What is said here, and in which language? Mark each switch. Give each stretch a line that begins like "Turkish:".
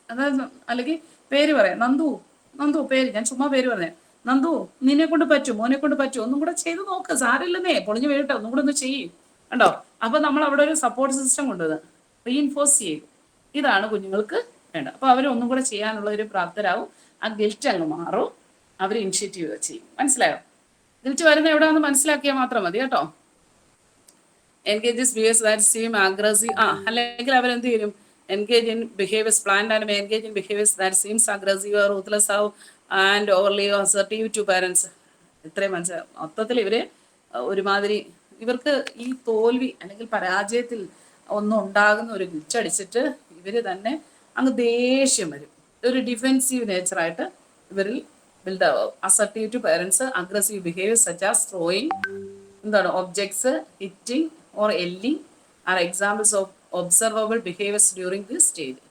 Malayalam: അതായത് അല്ലെങ്കിൽ പേര് പറയാം, നന്ദു പേര്, ഞാൻ ചുമ്മാ പേര് പറഞ്ഞേ, നന്ദു നിന്നെ കൊണ്ട് പറ്റും, മോനെ കൊണ്ട് പറ്റും, ഒന്നും കൂടെ ചെയ്ത് നോക്ക്, സാരമില്ലെന്നേ, പൊളിഞ്ഞു വീഴട്ടെ, ഒന്നും കൂടെ ഒന്ന് ചെയ്യും. കണ്ടോ, അപ്പൊ നമ്മൾ അവിടെ ഒരു സപ്പോർട്ട് സിസ്റ്റം കൊണ്ടുവന്ന് റീഇൻഫോഴ്സ് ചെയ്യും. ഇതാണ് കുഞ്ഞുങ്ങൾക്ക് വേണ്ടത്. അപ്പൊ അവർ ഒന്നും കൂടെ ചെയ്യാനുള്ള ഒരു പ്രാപ്തരാകും, ആ ഗിൽറ്റ് അങ്ങ് മാറും, അവർ ഇനിഷ്യേറ്റീവ് ചെയ്യും. മനസ്സിലായോ? ഗിൽറ്റ് വരുന്ന എവിടെയാണെന്ന് മനസ്സിലാക്കിയാൽ മാത്രം മതി കേട്ടോ.
English: engages behaviours that seem aggressive,
Malayalam: അല്ലെങ്കിൽ അവരെന്ത് ചെയ്യും,
English: engage in behaviors, planned and engage in behaviors that seems aggressive or ruthless and overly assertive to parents.
Malayalam: ഇത്രയും മനസ്സിലാവും. മൊത്തത്തിൽ ഇവര് ഒരുമാതിരി, ഇവർക്ക് ഈ തോൽവി അല്ലെങ്കിൽ പരാജയത്തിൽ ഒന്നും ഉണ്ടാകുന്ന ഒരു ഗിൽറ്റടിച്ചിട്ട് ഇവര് തന്നെ അങ്ങ് ദേഷ്യം വരും, ഒരു ഡിഫെൻസീവ് നേച്ചറായിട്ട് ഇവരിൽ ബിൽഡ് ആവും.
English: Assertive to parents, aggressive behaviour such as throwing, എന്താണ്, objects, hitting or yelling are examples of observable behaviours during this stage.